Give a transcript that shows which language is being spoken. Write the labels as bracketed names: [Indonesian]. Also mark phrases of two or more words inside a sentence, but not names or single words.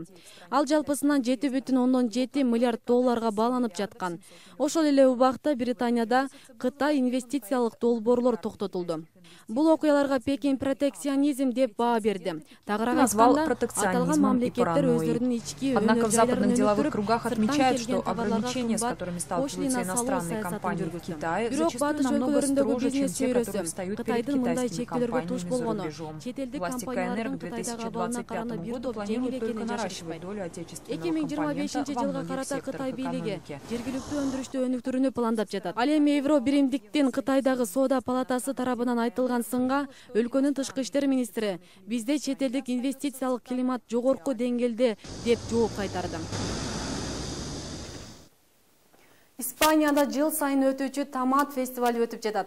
[Kyrgyz] Ал жалпысынан 7,7 миллиард долларга бааланып жаткан. Ошол эле убакта Британияда Кытай инвестициялык долбоорлор токтотулду. Бул окуяларга Пекин протекционизм деп баа берди. Тагыраак айтканда, аталган мамлекеттер өздөрүнүн ички [Russian] Однако в западных деловых [Kyrgyz] өнөр [Russian] кругах отмечают, что ограничения, с которыми сталкиваются иностранные компании в Китае, зачастую намного строже, чем те, которые встают перед китайскими компаниями за рубежом. Власти КНР к 2025 году планируют только наращивать долю отечественного компонента во многих секторах экономики. [Kyrgyz] Жергиликтүү өндүрүштү өнүктүрүүнү пландап жатат. Ал эми Евро биримдиктин Кытайдагы соода палатасы тарабынан айтылган сынга өлкөнүн тышкы иштер министри бизде чет элдик инвестициялык климат жогорку деңгээлде деп жооп кайтарды. Испанияда жыл сайын өтүүчү томат фестивали өтүп жатат.